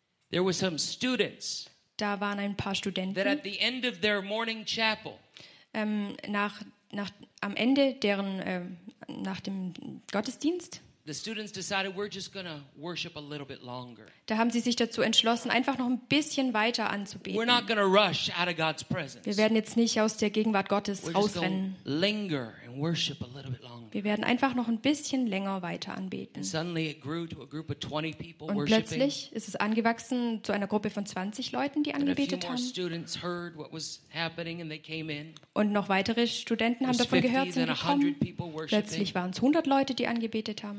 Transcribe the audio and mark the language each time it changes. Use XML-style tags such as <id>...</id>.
<en>There were some students.</en> <de>Da waren ein paar Studenten.</de> <en>That at the end of their morning chapel.</en> <de>Am Ende deren nach dem Gottesdienst.</de> <en>The students decided we're just gonna worship a little bit longer.</en> <de>Da haben sie sich dazu entschlossen, einfach noch ein bisschen weiter anzubeten.</de> <en>We're not gonna rush out of God's presence.</en> <de>Wir werden jetzt nicht aus der Gegenwart Gottes ausrennen.</de> <en>We're just gonna linger and worship a little bit longer.</en> <de>Wir werden einfach noch ein bisschen länger weiter anbeten.</de> <en>Suddenly it grew to a group of 20 people worshiping.</en> <de>Und plötzlich ist es angewachsen zu einer Gruppe von 20 Leuten, die angebetet haben.</de> <en>And a few more students heard what was happening and they came in.</en> <de>Und noch weitere Studenten haben davon gehört, sind gekommen. Plötzlich waren es 100 Leute, die angebetet haben.</de>